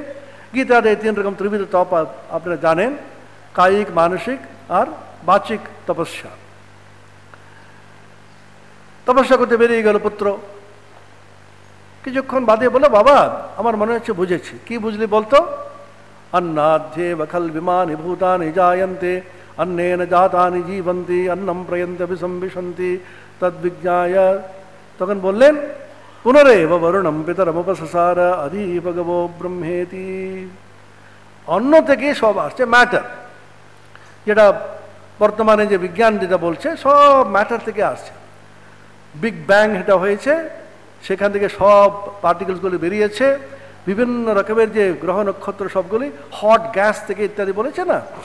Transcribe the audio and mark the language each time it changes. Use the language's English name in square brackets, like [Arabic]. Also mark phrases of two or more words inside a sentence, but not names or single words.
[Bangla] গীতাতে 3 রকম ত্রিবিধ তপ আপনারা জানেন, কায়িক, মানসিক আর বাচিক তপস্যা। তপস্যা করতে বেরিয়ে গেল পুত্র, কিছুক্ষণ বাদে বলে, বাবা আমার মনে হচ্ছে বুঝেছি। কি বুঝলি বলতো? [Sanskrit] अन्नाद्येव खल्विमानि भूतानि जायन्ते अन्नेन जातानि जीवन्ति अन्नं प्रयन्ति अभिसंविशन्ति तद्विज्ञाय। [Bangla] তখন বললেন, [Sanskrit] পুনরেব বরুণম পিতরমুপসার অধি ভগবো ব্রহ্মেতি। [Bangla] অন্য থেকে সব আসছে, ম্যাটার, যেটা বর্তমানে যে বিজ্ঞান যেটা বলছে সব ম্যাটার থেকে আসছে। [English] big bang [Bangla] এটা হয়েছে, সেখান থেকে সব পার্টিকেলসগুলি বেরিয়েছে, বিভিন্ন রকমের যে গ্রহ নক্ষত্র সবগুলি [English] hot gas [Bangla] থেকে ইত্যাদি বলেছে না।